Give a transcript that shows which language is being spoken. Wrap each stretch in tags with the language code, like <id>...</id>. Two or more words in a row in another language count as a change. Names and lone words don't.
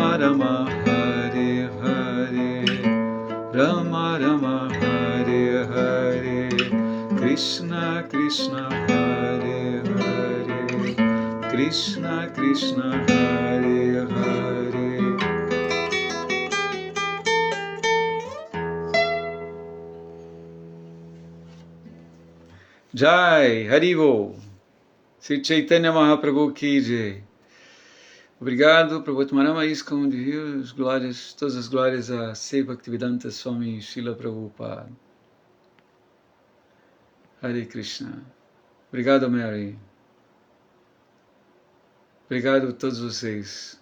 <sa>Rama Hare Hare Rama Rama Hare Hare Krishna Krishna Hare Hare Krishna Krishna Hare Hare Jai Haribo Sri Chaitanya Mahaprabhu Ki Jai.</sa> <pt>Obrigado, Prabhupada ISKCON de Rio, todas as glórias a Seva Bhaktivedanta Swami Srila Prabhupada. Hare Krishna. Obrigado, Mary. Obrigado a todos vocês.</pt>